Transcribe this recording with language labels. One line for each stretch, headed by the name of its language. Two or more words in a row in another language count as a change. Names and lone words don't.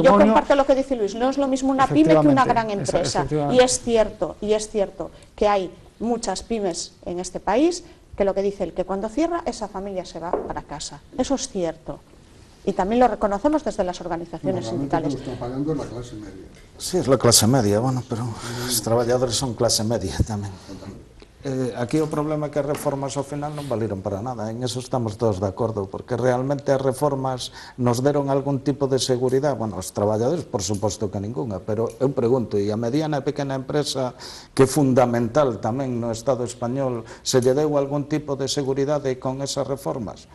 Spanish: Y yo comparto lo que dice Luis, no es lo mismo una pyme que una gran empresa. Y es cierto que hay muchas pymes en este país que lo que dice él, que cuando cierra esa familia se va para casa. Eso es cierto. Y también lo reconocemos desde las organizaciones sindicales. Lo que está pagando es la clase media. Sí, es la clase media,
Galician: bueno, pero os traballadores son clase media tamén. Aquí o problema é que as reformas ao final non valiron para nada, en eso estamos todos de acordo, porque realmente as reformas nos deron algún tipo de seguridade. Bueno, os traballadores, por suposto que ninguna, pero eu pregunto, e a mediana e pequena empresa, que é fundamental tamén no Estado español, se lle deu algún tipo de seguridade con esas reformas?